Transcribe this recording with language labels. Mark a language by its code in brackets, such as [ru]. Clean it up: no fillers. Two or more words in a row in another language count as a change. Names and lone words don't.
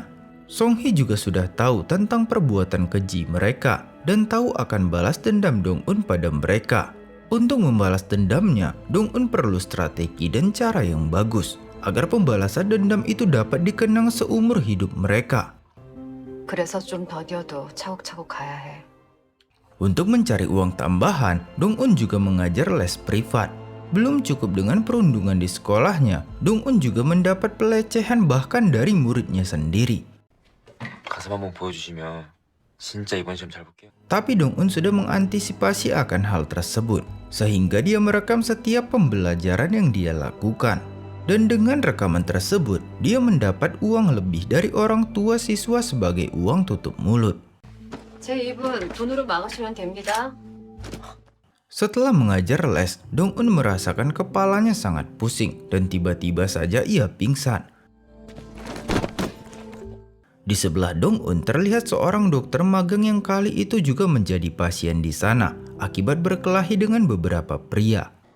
[id] Song-hee juga sudah tahu tentang perbuatan keji mereka dan tahu akan balas dendam Dong-un pada mereka. Untuk membalas dendamnya, Dong-un perlu strategi dan cara yang bagus agar pembalasan dendam itu dapat dikenang seumur hidup mereka. [ko] 그래서 좀 더뎌도 차곡차곡 가야 해. [id] Untuk mencari uang tambahan, Dong-un juga mengajar les privat. Belum cukup dengan perundungan di sekolahnya, Dong-un juga mendapat pelecehan bahkan dari muridnya sendiri. [ko] 가슴 한번 보여주시면 진짜 이번 시험 잘 볼게요. [id] Tapi Dong-un sudah mengantisipasi akan hal tersebut, sehingga dia merekam setiap pembelajaran yang dia lakukan. Dan dengan rekaman tersebut, dia mendapat uang lebih dari orang tua siswa sebagai uang tutup mulut. [ko] 제 입은 돈으로 막으시면 됩니다. [id] Setelah mengajar les, Dong-un merasakan kepalanya sangat pusing dan tiba-tiba saja ia pingsan. Di sebelah Dong-un terlihat seorang dokter magang yang kali itu juga menjadi pasien di sana akibat berkelahi dengan beberapa pria.